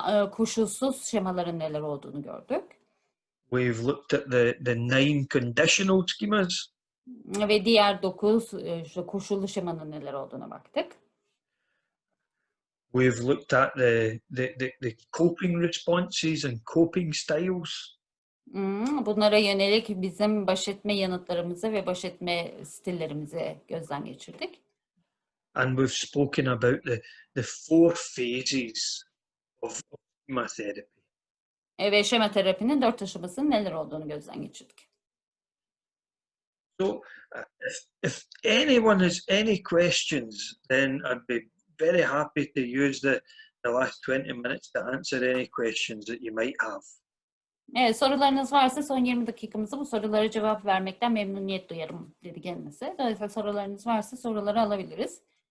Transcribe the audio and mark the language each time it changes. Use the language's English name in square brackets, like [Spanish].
[Turkish] Koşulsuz şemaların neler olduğunu gördük. [English] We've looked at the 9 conditional schemas. [Turkish] Ve diğer 9 koşullu şemanın neler olduğuna baktık. [English] We've looked at the coping responses and coping styles. [Turkish] Bunlara yönelik bizim baş etme yanıtlarımızı ve baş etme stillerimizi gözden geçirdik. [English] And we've spoken about the 4 phases of schema therapy. [Turkish] Ve şema terapinin 4 aşamasının neler olduğunu gözden geçirdik. [English] So if anyone has any questions, then I'd be very happy to use the last 20 minutes to answer any questions that you might have. [Turkish] Evet, sorularınız varsa son 20 dakikamızda bu sorulara cevap vermekten memnuniyet duyarım dedi kendisi. Dolayısıyla sorularınız varsa soruları alabiliriz.